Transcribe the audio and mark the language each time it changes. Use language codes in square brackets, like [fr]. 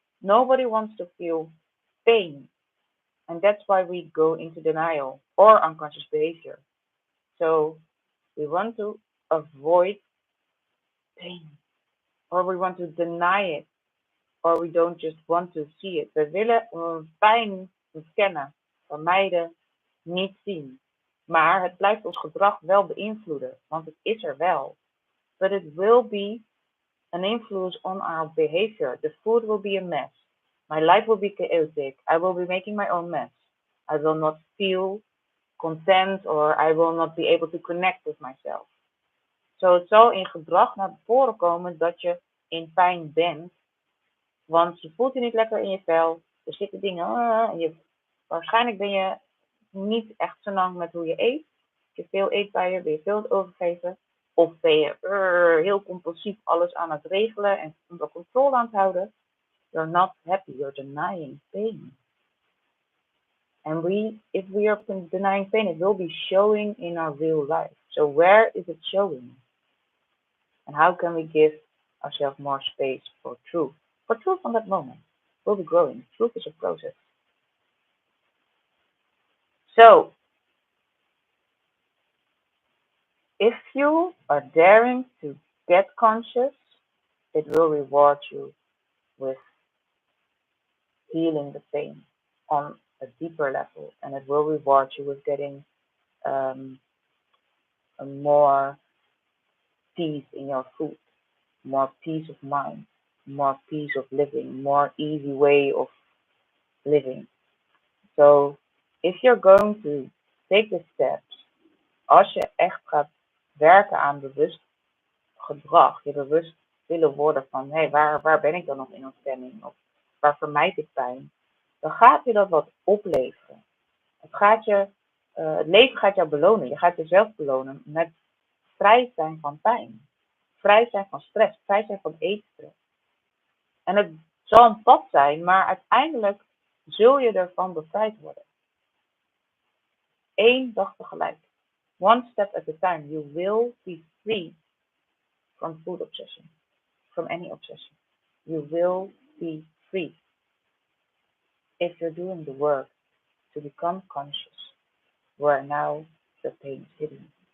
[en] Nobody wants to feel pain. And that's why we go into denial or unconscious behavior. So we want to avoid pain or we want to deny it or we don't just want to see it. [nl] We willen pijn ontkennen, vermijden, niet zien. Maar het blijft ons gedrag wel beïnvloeden, want het is er wel. [en] But it will be an influence on our behavior. The food will be a mess. My life will be chaotic. I will be making my own mess. I will not feel content or I will not be able to connect with myself. [nl] Zo, het zal in gedrag naar voren komen dat je in pijn bent, want je voelt je niet lekker in je vel. Er zitten dingen, waarschijnlijk ben je niet echt zo lang met hoe je eet. Heb je veel eetbuien, ben je veel aan het overgeven. Of ben je heel compulsief alles aan het regelen en onder controle aan het houden. [en] You're not happy, you're denying pain. And if we are denying pain, it will be showing in our real life. So where is it showing? And how can we give ourselves more space for truth? For truth on that moment. We'll be growing. Truth is a process. So, if you are daring to get conscious, it will reward you with feeling the pain on a deeper level, and it will reward you with getting um, a more peace in your food, more peace of mind, more peace of living, more easy way of living. So if you're going to take the steps, [nl] als je echt gaat werken aan bewust gedrag, je bewust willen worden van hé, waar ben ik dan nog in ontstemming of waar vermijd ik pijn, dan gaat je dat wat opleveren. Het leven gaat jou belonen. Je gaat jezelf belonen met vrij zijn van pijn, vrij zijn van stress, vrij zijn van eetstress. En het zal een pad zijn, maar uiteindelijk zul je ervan bevrijd worden. Eén dag tegelijk. [en] One step at a time. You will be free from food obsession, from any obsession. You will be free if you're doing the work to become conscious where now the pain is hidden.